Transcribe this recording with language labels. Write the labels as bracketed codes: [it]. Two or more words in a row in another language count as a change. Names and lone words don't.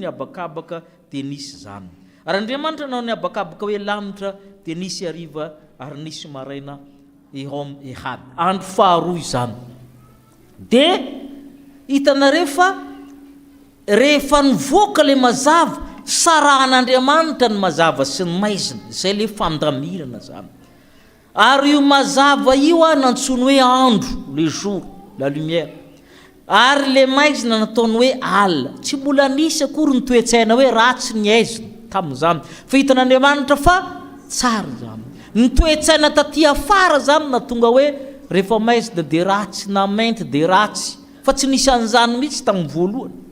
[mg] habakabaka dia nisy zany ary Andriamanitra nanao ny habakabaka hoe lanitra dia nisy ariva ary nisy maraina ihom ihad andro faharoa izany dia hitanareo fa rehefa nivoaka le mazava sarahan'Andriamanitra ny mazava sy ny maizina izay le fandamirana zany ary io mazava io a nantsony hoe andro [fr] le jour la lumière [mg] ary le maizina nataony hoe alina tsy mbola nisy akory ny toetsaina hoe ratsy ny aizina tamin'izany fa hitan'Andriamanitra fa tsara zany ny toetsaina taty afara zany na tonga hoe rehefa maizina dia ratsy na mainty dia ratsy fa tsy nisy an'izany mihitsy tamin'ny voalohany